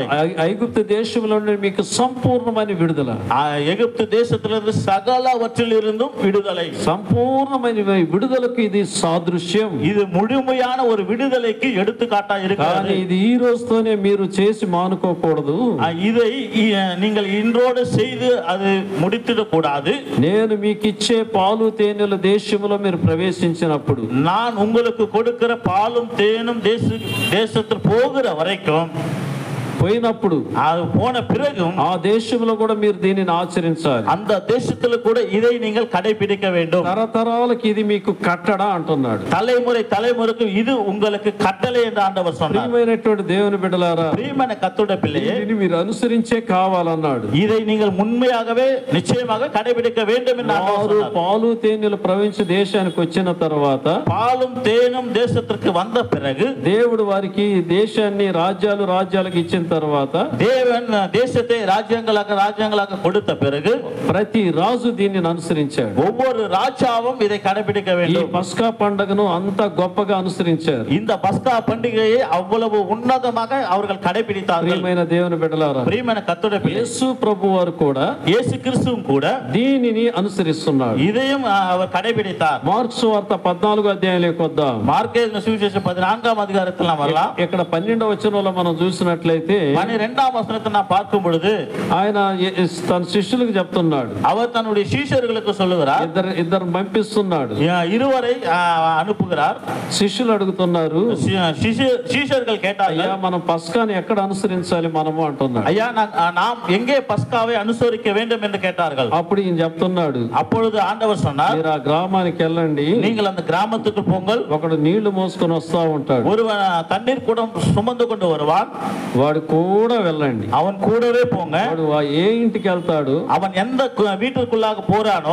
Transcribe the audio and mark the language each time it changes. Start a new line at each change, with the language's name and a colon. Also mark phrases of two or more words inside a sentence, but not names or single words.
Telugu: ఐగుప్తు దేశంలో నుండి మీకు సంపూర్ణమైన విడుదల,
Tamil: எகிப்து தேசத்திலிருந்து சகலவற்றிலிருந்தும் விடுதலை.
Telugu: సంపూర్ణమైన విడుదలకు ఇది సాదృశ్యం.
Tamil: இது முழுமையான ஒரு விடுதலைக்கு எடுத்துக்காட்டு.
Telugu: కానీ ఇది ఈ రోజుతోనే మీరు చేసి మానుకోకూడదు.
Tamil: இதை நீங்கள் இன்றோடு செய்து அது முடித்திடக் கூடாது.
Telugu: నేను మీకు ఇచ్చే పాలు తేనెల దేశంలో మీరు ప్రవేశించినప్పుడు,
Tamil: நான் உங்களுக்கு கொடுக்கிற பாலும் தேனும் தேசத்தில் போகிற வரைக்கும்,
Telugu: పోయినప్పుడు,
Tamil: அது போன பிறகும்
Telugu: ఆ దేశంలో కూడా మీరు దీనిని ఆచరించాలి.
Tamil: அந்த தேசத்துல கூட இதை நீங்கள் கடைபிடிக்க வேண்டும்.
Telugu: తరతరాలకి ఇది మీకు కట్టడ అంటున్నాడు.
Tamil: தலைமுறைக்கு இது உங்களுக்கு கட்டளை என்று ஆண்டவர் சொன்னார்.
Telugu: ప్రియమైనటువంటి దేవుని బిడ్డలారా,
Tamil: பிரியமான கர்த்தருடைய பிள்ளையே,
Telugu: దీనిని మీరు అనుసరించే కావాలన్నాడు.
Tamil: இதை நீங்கள் உண்மையாகவே நிச்சயமாக கடைபிடிக்க வேண்டும் என்று ஆண்டவர் சொன்னார்.
Telugu: పాలు తేనెలు ప్రవహించి దేశానికి వచ్చిన తర్వాత,
Tamil: பாலும் தேனும் தேசத்திற்கு வந்த பிறகு,
Telugu: దేవుడు వారికి దేశాన్ని రాజ్యాలకు ఇచ్చిన తర్వాత,
Tamil: தேவன் தேசத்தை ராஜ்யங்களாக கொடுத்த பிறகு,
Telugu: ప్రతి రాజు దీనిని అనుసరించాడు.
Tamil: ஒவ்வொரு ராஜாவும் இதை கடைபிடிக்க
Telugu: ఈ
Tamil: வேண்டும்.
Telugu: పస్కా పండుగను అంత గొప్పగా అనుసరించారు.
Tamil: இந்த பஸ்கா பண்டிகையை அவ்வளவு உன்னதமாக அவர்கள் கடைபிடித்தார்கள்.
Telugu: ప్రియమైన దేవుని బిడ్డలారా,
Tamil: பிரியமான கர்த்தருடைய பிள்ளையே,
Telugu: యేసు ప్రభు వారు కూడా,
Tamil: இயேசு கிறிஸ்துவும் கூட
Telugu: దీనిని అనుసరిస్తున్నాడు.
Tamil: இதையும் அவர் கடைபிடித்தார்.
Telugu: మార్కు సువార్త 14వ అధ్యాయంలోకి వద్దాం.
Tamil: மாற்கு சுவிசேஷம் 14ஆம் அதிகாரத்தில் நாம் வரலாம்.
Telugu: ఇక్కడ 12వ వచనంలో మనం చూసినట్లయితే,
Tamil: 12ஆம் வசனத்தை நாம் பார்க்கும் பொழுது,
Telugu: ఆయన తన శిష్యులకు చెప్తున్నాడు.
Tamil: அவர் தன்னுடைய சீஷர்களுக்கு சொல்லுகிறார்.
Telugu: ఇద్దరు పంపిస్తున్నాడు.
Tamil: இருவரை அனுப்புகிறார்.
Telugu: శిష్యులు అడుగుతున్నారు,
Tamil: சீஷர்கள் கேட்டார்கள்,
Telugu: అయ్యా మనం పస్కాని ఎక్కడ అనుసరించాలి మనము అంటున్నాడు.
Tamil: ஐயா நாம் எங்கே பஸ்காவை அனுசரிக்க வேண்டும் என்று கேட்டார்கள்.
Telugu: అప్పుడు ఈయన చెప్తున్నాడు,
Tamil: அப்பொழுது ஆண்டவர் சொன்னார்,
Telugu: మీరు ఆ గ్రామానికి వెళ్ళండి,
Tamil: நீங்கள் அந்த கிராமத்துக்கு போங்கள்.
Telugu: ఒకడు నీళ్లు మోసుకొని వస్తా ఉంటాడు,
Tamil: ஒருவன் தண்ணீர் குடம் சுமந்து கொண்டு வருவான்,
Telugu: వాడు కూడా వెళ్ళండి.
Tamil: அவன் கூடவே போங்க.
Telugu: వాడు ఏ ఇంటికి వెళ్తాడు,
Tamil: அவன் எந்த வீட்டுக்குள்ளாக போறானோ